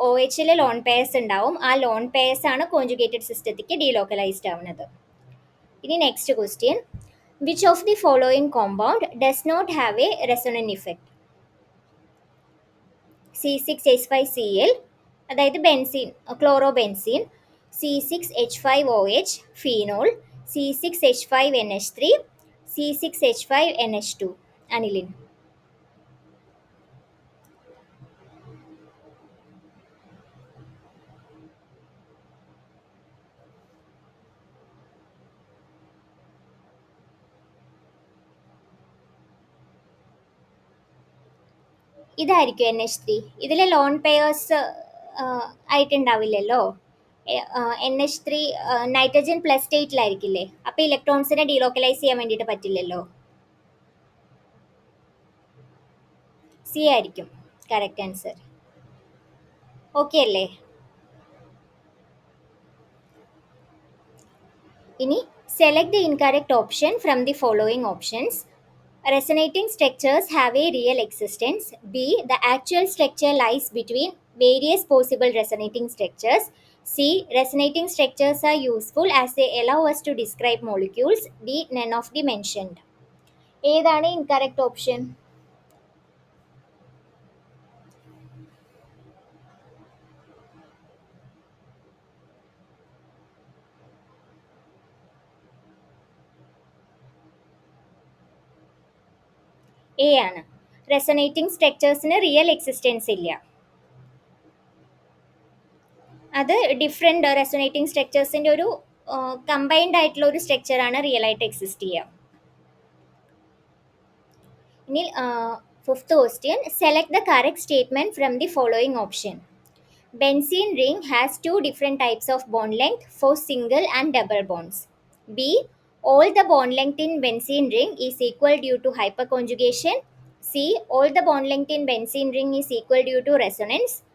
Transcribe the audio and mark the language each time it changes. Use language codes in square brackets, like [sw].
[ml] OHൽ loan pairs ഉണ്ടാവും. ആ loan pairs ആണ് കോൺജുഗേറ്റഡ് സിസ്റ്റത്തേക്ക് ഡീലോക്കലൈസ്ഡ് ആവുന്നത്. [en] ഇനി next question, which of the following compound does not have a resonant effect? [ml] C6H5Cl, അതായത് benzene, chlorobenzene. C6H5OH phenol, C6H5NH3, C6H5NH2 aniline. ഇതായിരിക്കും NH3. ഇതിലെ lone pairs ആയിട്ടുണ്ടാവില്ലല്ലോ. NH3 nitrogen plus സ്റ്റേറ്റിലായിരിക്കില്ലേ, അപ്പോൾ ഇലക്ട്രോൺസിനെ delocalise ചെയ്യാൻ വേണ്ടിയിട്ട് പറ്റില്ലല്ലോ. C ആയിരിക്കും കറക്റ്റ് ആൻസർ. ഓക്കെ അല്ലേ? [en] ഇനി select the incorrect option from the following options. Resonating structures have a real existence. B. The actual structure lies between various possible resonating structures. C. Resonating structures are useful as they allow us to describe molecules. D. None of the mentioned. [ml] ഏതാണ് incorrect option? A ആണ്. റെസൊനേറ്റിംഗ് സ്ട്രക്ചേഴ്സിന് real existence ഇല്ല. അത് different റെസൊനേറ്റിംഗ് സ്ട്രക്ചേഴ്സിൻ്റെ ഒരു combined ആയിട്ടുള്ള ഒരു സ്ട്രക്ചറാണ് real ആയിട്ട് exist ചെയ്യുക. [en] ഇനി fifth question, select the correct statement from the following option. Benzene ring has two different types of bond length for single and double bonds. B. All the bond length in benzene ring is equal due to hyperconjugation. C. All the bond length in benzene ring is equal due to resonance.